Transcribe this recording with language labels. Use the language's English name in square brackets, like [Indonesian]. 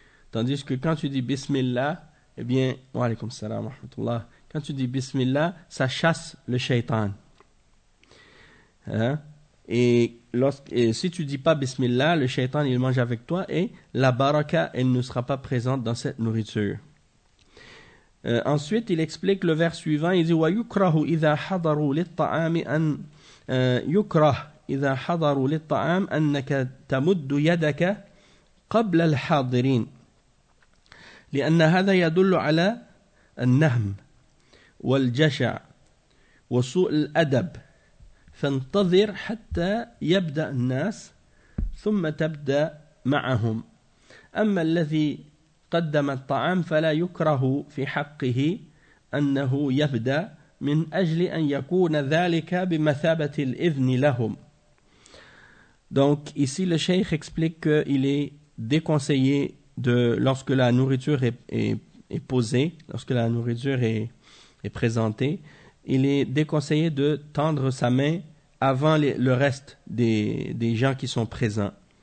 [French] Tandis que quand tu dis « Bismillah », eh bien, « [Arabic] Wa alaykum salam wa rahmatullah [French] », quand tu dis « Bismillah », ça chasse le shaitan. Hein? Et si tu ne dis pas Bismillah, le shaitan il mange avec toi et la baraka elle ne sera pas présente dans cette nourriture. Ensuite, il explique le vers suivant. Il dit [Arabic] وَيُكْرَهُ إِذَا حَضَرُوا لِلطَّعَامِ أَنْ يُكْرَهُ إِذَا حَضَرُوا لِلطَّعَامِ أَنَّكَ تَمُدُّ يَدَكَ قَبْلَ الْحَاضِرِينَ لِأَنَّ هَذَا يَدُلُّ عَلَى النَّهْمِ وَالْجَشَعِ وَسُوءِ الْأَدَبِ فانتظر حتى يبدأ الناس ثم تبدأ معهم أما الذي قدم الطعام فلا يكره في حقه أنه يبدأ من أجل أن يكون ذلك بمثابة الإذن لهم. [French] Donc ici le cheikh explique qu'il est déconseillé de lorsque la nourriture est posée, lorsque la nourriture est présentée, il est déconseillé de tendre sa main avant le reste des gens qui sont présents.